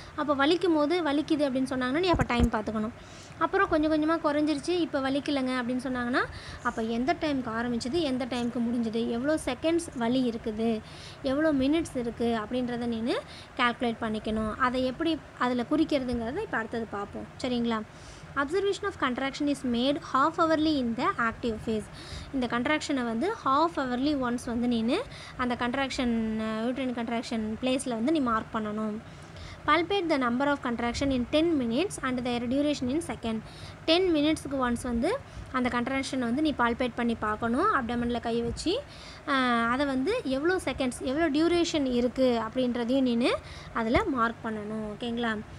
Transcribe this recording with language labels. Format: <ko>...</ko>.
<ta>அப்போ வலிக்கும் போது வலிக்குது அப்படின்னு சொன்னாங்கன்னா நீ அப்போ டைம் பார்த்துக்கணும். அப்புறம் கொஞ்சம் கொஞ்சமாக குறைஞ்சிருச்சு இப்போ வலிக்கலைங்க அப்படின்னு சொன்னாங்கன்னா அப்போ எந்த டைமுக்கு ஆரம்பிச்சது எந்த டைமுக்கு முடிஞ்சது, எவ்வளோ செகண்ட்ஸ் வலி இருக்குது, எவ்வளோ மினிட்ஸ் இருக்குது அப்படின்றத நீ கால்குலேட் பண்ணிக்கணும். அதை எப்படி அதில் குறிக்கிறதுங்கிறத இப்போ அடுத்தது பார்ப்போம். சரிங்களா?</ta> <en>Observation of contraction is made half hourly in the active phase.</en> <ta>இந்த கன்ட்ராக்ஷனை வந்து ஹாஃப் ஹவர்லி ஒன்ஸ் வந்து நீ அந்த கன்ட்ராக்ஷன் யூட்ரைன் கன்ட்ராக்ஷன் பிளேஸில் வந்து நீ மார்க் பண்ணணும்.</ta> <en>palpate the number of contraction in 10 minutes and their duration in second.</en> <ta>10 minutesக்கு once வந்து அந்த கன்ட்ராக்ஷனை வந்து நீ பால்பேட் பண்ணி பார்க்கணும். அப்டமனில் கை வச்சு அதை வந்து எவ்வளோ செகண்ட்ஸ் எவ்வளோ டியூரேஷன் இருக்குது அப்படின்றதையும் நீ அதில் மார்க் பண்ணணும். ஓகேங்களா?</ta>